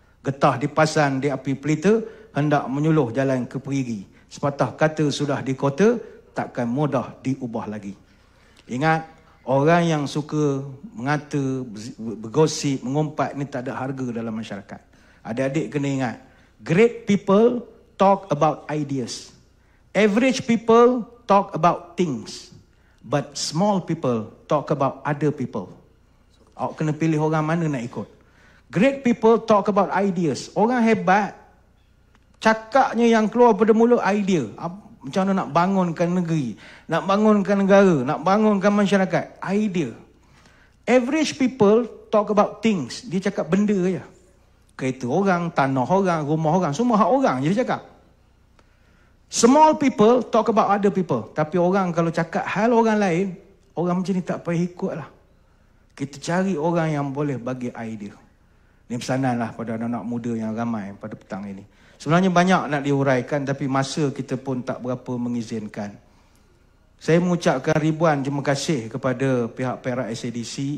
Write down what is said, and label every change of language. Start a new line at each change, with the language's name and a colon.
Malay: Getah dipasan di api pelita, hendak menyuluh jalan ke perigi. Sepatah kata sudah di kota, takkan mudah diubah lagi. Ingat, orang yang suka mengata, bergosip, mengumpat ni tak ada harga dalam masyarakat. Adik-adik kena ingat,
English: great people talk about ideas. Average people talk about things. But small people talk about other people.
Malay: Awak kena pilih orang mana nak ikut.
English: Great people talk about ideas.
Malay: Orang hebat, cakapnya yang keluar pada mulut idea. Macam mana nak bangunkan negeri, nak bangunkan negara, nak bangunkan masyarakat. Idea.
English: Average people talk about things.
Malay: Dia cakap benda je. Kereta orang, tanah orang, rumah orang, semua hak orang je dia cakap.
English: Small people talk about other people.
Malay: Tapi orang kalau cakap hal orang lain, orang macam ni tak payah ikut lah. Kita cari orang yang boleh bagi idea. Ini pesanan lah pada anak-anak muda yang ramai pada petang ini. Sebenarnya banyak nak diuraikan, tapi masa kita pun tak berapa mengizinkan. Saya mengucapkan ribuan terima kasih kepada pihak Perak SADC.